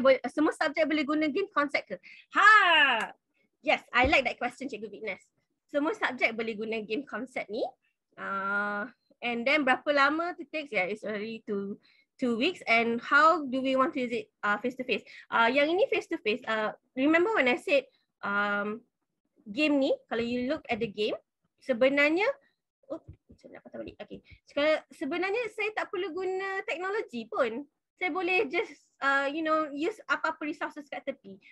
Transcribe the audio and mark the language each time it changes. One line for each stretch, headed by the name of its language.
Malay: Semua subjek boleh guna game concept ke?
English: Yes, I like that question, Cikgu Fitness.
Malay: Semua subjek boleh guna game concept ni.
English: And then
Malay: berapa lama
English: to take? Yeah, it's already 2 weeks. And how do we want to use it face to face?
Malay: Yang ini
English: face to face. Remember when I said game ni, kalau you look at the game,
Malay: sebenarnya saya nak patah balik.
English: Okay.
Malay: Sebenarnya saya tak perlu guna teknologi pun. Saya boleh
English: just use
Malay: apa-apa resources kat tepi.